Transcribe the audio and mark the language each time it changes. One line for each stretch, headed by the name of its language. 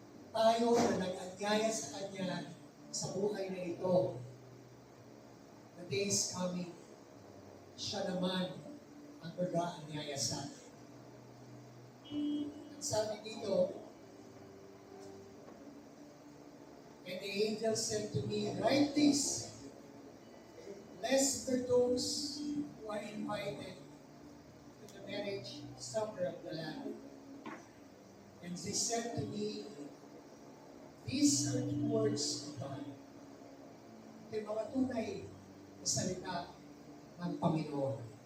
Filipino: Tayo na nag-anyaya sa Kanya sa buhay na ito.
English: The day is coming.
Filipino: Siya naman ang mag-aanyaya sa atin. Ang sabi dito,
English: "And the angel said to me, write this, blessed are those who are invited to the marriage supper of the Lamb." And they said to me, "These are the words of God."
Filipino: Ito yung mga tunay na salita ng Panginoon.